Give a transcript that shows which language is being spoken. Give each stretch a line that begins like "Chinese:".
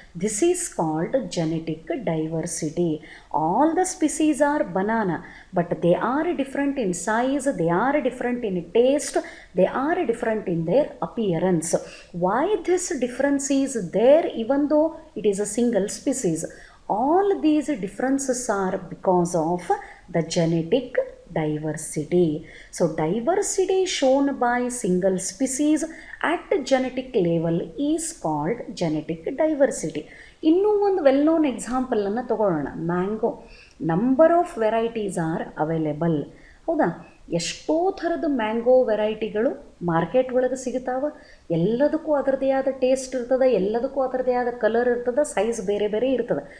English: This is called genetic diversity. All the species are banana, but they are different in size, they are different in taste, they are different in their appearance. Why this difference is there even though it is a single species? All these differences are because of the genetic diversity. So diversity shown by single species at genetic level is called genetic diversity.
Kannada: ಇನ್ನೂ ಒಂದು
English: well known ಎಕ್ಸಾಂಪಲನ್ನು
Kannada: ತಗೊಳ್ಳೋಣ.
English: Mango, number of varieties are available.
Kannada: ಹೌದಾ? ಎಷ್ಟೋ ಥರದ mango ವೆರೈಟಿಗಳು market ಒಳಗೆ ಸಿಗ್ತಾವೆ. ಎಲ್ಲದಕ್ಕೂ ಅದರದ್ದೇ ಆದ ಟೇಸ್ಟ್ ಇರ್ತದೆ, ಎಲ್ಲದಕ್ಕೂ ಅದರದ್ದೇ ಆದ ಕಲರ್ ಇರ್ತದೆ, ಸೈಜ್ ಬೇರೆ ಬೇರೆ ಇರ್ತದೆ.